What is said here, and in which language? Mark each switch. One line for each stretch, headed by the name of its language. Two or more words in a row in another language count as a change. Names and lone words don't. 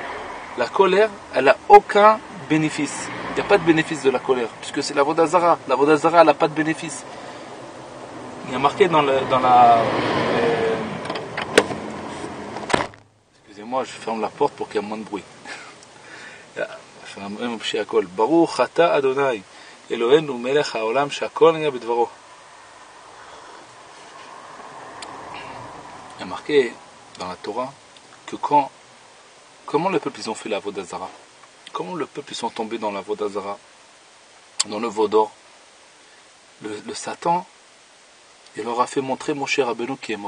French: La colère, elle n'a aucun bénéfice. Il n'y a pas de bénéfice de la colère, puisque c'est la
Hebrew: עבודה זרה.
French: La
Hebrew: עבודה זרה,
French: elle n'a pas de bénéfice. Il y a marqué dans la excusez-moi, je ferme la porte pour qu'il y ait moins de bruit.
Hebrew: ברוך אתה אדני אלהינו מלך העולם שהכל נהיה בדברו.
French: Il y a marqué dans la Torah que comment le peuple ils ont fait la
Hebrew: עבודה זרה?
French: Comment le peuple ils sont tombés dans la
Hebrew: עבודה זרה,
French: dans le veau d'or? Le Satan, il leur a fait montrer Moshe Rabbeinu qui est mort.